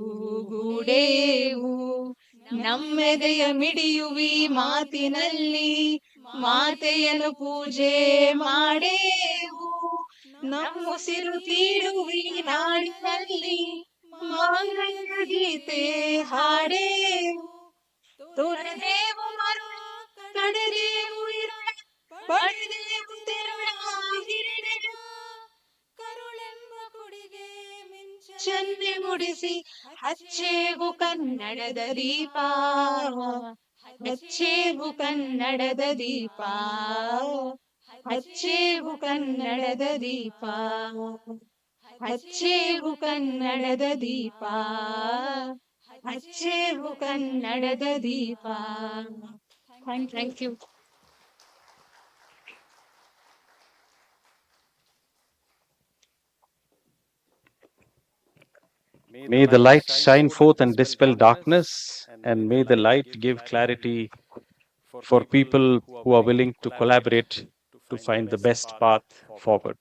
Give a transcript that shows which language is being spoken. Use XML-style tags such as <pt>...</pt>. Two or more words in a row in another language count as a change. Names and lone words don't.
<kn>ಗೂಡೇವು ನಮ್ಮೆದೆಯ ಮಿಡಿಯುವಿ ಮಾತಿನಲ್ಲಿ ಮಾತೆಯನ್ನು ಪೂಜೆ ಮಾಡೇವು ನಮ್ಮುಸಿರು ತೀಡುವಿ ನಾಡಿನಲ್ಲಿ ಮಾಂಗಲ್ಯ ಗೀತೆ ಹಾಡೇವು ತೊರೆದೇವು ಮರುಳ ಕಡೆದೇವು ಇರುಳ ಪಡೆದೇವು ತಿರುಳ ಹಿರಿಡೆಗ ಕರುಳೆಂಬ ಕುಡಿಗೆ ಚೆನ್ನೆ ಮುಡಿಸಿ ಹಚ್ಚೇವು ಕನ್ನಡದ ದೀಪ ಹಚ್ಚೇವು ಕನ್ನಡದ ದೀಪ ಹಚ್ಚೇವು ಕನ್ನಡದ ದೀಪ ಹಚ್ಚೇವು ಕನ್ನಡದ ದೀಪ ಹಚ್ಚೇವು ಕನ್ನಡದ ದೀಪ</kn> <en>thank you May the light shine forth and dispel darkness, and may the light give clarity for people who are willing to collaborate to find the best path forward.</en>